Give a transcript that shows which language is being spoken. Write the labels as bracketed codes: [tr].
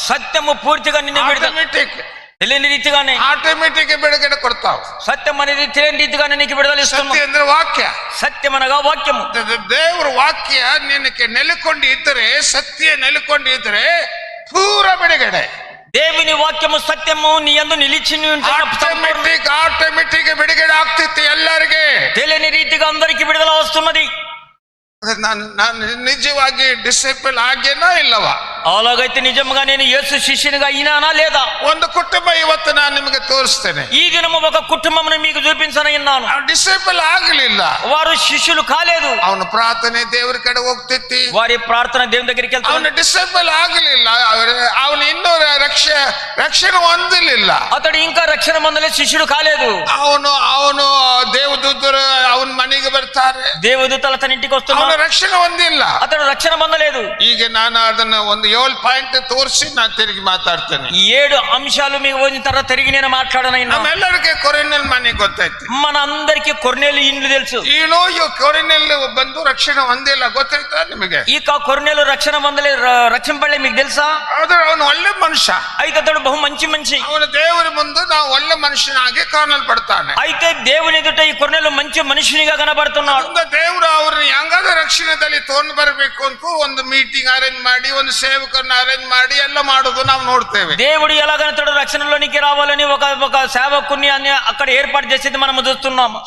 [te] సత్యము పూర్తిగా నిన్ను విడుదల తెలియని రీతిగానే [kn] ఆటోమేటిక్ బిడుగడ కొడతావు. [te] సత్యం అనేది తెలియని రీతిగానే నీకు విడుదల ఇస్తుంది. [kn] సత్య ಅಂದ್ರೆ ವಾಕ್ಯ. [te] సత్యం అనగా వాక్యము. [kn] ದೇವರ ವಾಕ್ಯ ನಿನಗೆ ನೆಲೆಕೊಂಡು ಇದ್ದರೆ, ಸತ್ಯ ನೆಲೆಕೊಂಡು ಇದ್ದರೆ ಪೂರ ಬಿಡುಗಡೆ. [te] దేవుని వాక్యము సత్యము నీ యందు నిలిచి [kn] ಆಟೋಮೆಟಿಕ್ ಬಿಡುಗಡೆ ಆಗ್ತಿತ್ತು ಎಲ್ಲರಿಗೆ. [te] తెలియని రీతిగా అందరికి విడుదల వస్తున్నది. [kn] ನಾನು ನಿಜವಾಗಿ ಡಿಸೈಪಲ್ ಆಗೇನಾ ಇಲ್ಲವಾ? [te] అలాగైతే నిజంగా నేను యేసు శిష్యునిగా అయినానా లేదా? [kn] ಒಂದು ಕುಟುಂಬ ಇವತ್ತು ನಾನು ನಿಮಗೆ ತೋರಿಸ್ತೇನೆ. [te] ఈ దినము ఒక కుటుంబమును మీకు చూపించనన్నాను. [kn] ಡಿಸೈಪಲ್ ಆಗಲಿಲ್ಲ, [te] వారు శిష్యులు కాలేదు. [kn] ಅವನ ಪ್ರಾರ್ಥನೆ ದೇವರ ಕಡೆ ಹೋಗ್ತಿತ್ತು, [te] వారి ప్రార్థన దేవుని దగ్గరికి వెళ్తాడు. [kn] ಅವನು ಡಿಸೈಪಲ್ ಆಗಲಿಲ್ಲ, ಅವನು ಇನ್ನೂ ರಕ್ಷಣೆ ಹೊಂದಲಿಲ್ಲ. [te] అతడు ఇంకా రక్షణ పొందలే, శిష్యుడు కాలేదు. [kn] ಅವನು ದೇವದೂತರು ಅವನ ಮನೆಗೆ ಬರ್ತಾರೆ, [te] దేవదూతలు అతని ఇంటికి వస్తున్నారు. [kn] ರಕ್ಷಣೆ ಹೊಂದಿಲ್ಲ, [te] అతడు రక్షణ పొందలేదు. [kn] ಈಗ ನಾನು ಅದನ್ನ ಒಂದು 7 ಪಾಯಿಂಟ್ ತೋರಿಸಿ ನಾನು ತಿರುಗಿ ಮಾತಾಡ್ತೇನೆ. [te] 7 అంశాలు మీకు వచ్చిన తర్వాత తిరిగి నేను మాట్లాడనైనా. [kn] ನಮ್ಮೆಲ್ಲರಿಗೆ ಕೊರ್ನೆಲ್ ಮನೆ ಗೊತ್ತಾಯ್ತು. [te] మన అందరికి కొర్నేలు ఇండ్లు తెలుసు. [kn] ಕೊರ್ನೆಲ್ ಬಂದು ರಕ್ಷಣೆ ಹೊಂದಿಲ್ಲ, ಗೊತ್ತಾಯ್ತಾ ನಿಮಗೆ? [te] ఇక కొర్నేలు రక్షణ పొందలే, రక్షింపడలే, మీకు తెలుసా? [kn] ಅವನು ಒಳ್ಳೆ ಮನುಷ್ಯ. [te] అయితే అతడు బహు మంచి మనిషి. [kn] ಅವನು ದೇವರ ಮುಂದೆ ನಾವು ಒಳ್ಳೆ ಮನುಷ್ಯನಾಗಿ ಕಾಣಲ್ಪಡ್ತಾನೆ. [te] అయితే దేవుని ఎదుట ఈ కొర్నేలు మంచి మనుషునిగా కనబడుతున్నాడు. [kn] ದೇವರು ಅವ್ರನ್ನ ಹೆಂಗಾದ ರಕ್ಷಣೆದಲ್ಲಿ ತಗೊಂಡು ಬರಬೇಕು ಅಂತ ಒಂದು ಮೀಟಿಂಗ್ ಅರೇಂಜ್ ಮಾಡಿ, ಒಂದು ಸೇವಕರನ್ನ ಅರೇಂಜ್ ಮಾಡಿ ಎಲ್ಲ ಮಾಡೋದು ನಾವು ನೋಡ್ತೇವೆ. [te] దేవుడు ఎలాగనతడు రక్షణలోనికి రావాలని ఒక సేవకుని అక్కడ ఏర్పాటు చేసేది మనం చూస్తున్నాము.